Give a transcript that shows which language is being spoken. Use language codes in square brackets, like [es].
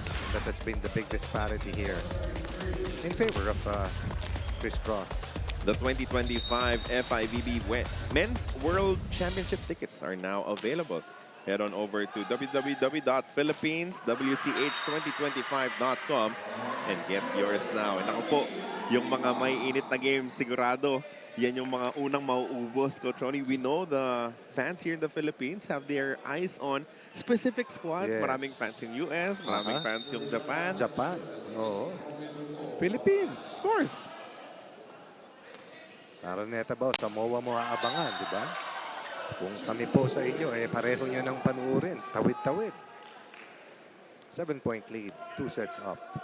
[en] That has been the big disparity here in favor of Criss Cross. The 2025 FIVB Men's World Championship tickets are now available. Head on over to www.philippines.wch2025.com and get yours now. [tl] And ako po, yung mga may init na game sigurado, yan yung mga unang mauubos, Coach Ronnie. [en] We know the fans here in the Philippines have their eyes on specific squads. Yes. [tl] Maraming fans yung US, maraming fans yung Japan. Japan. Oo. Philippines. [en] Of course. [tl] Sa Araneta ba, sa MOA mo aabangan, di ba? Kung kami po sa inyo, pareho nyo ng panuurin. Tawid-tawid. [en] 7-point lead. 2 sets up.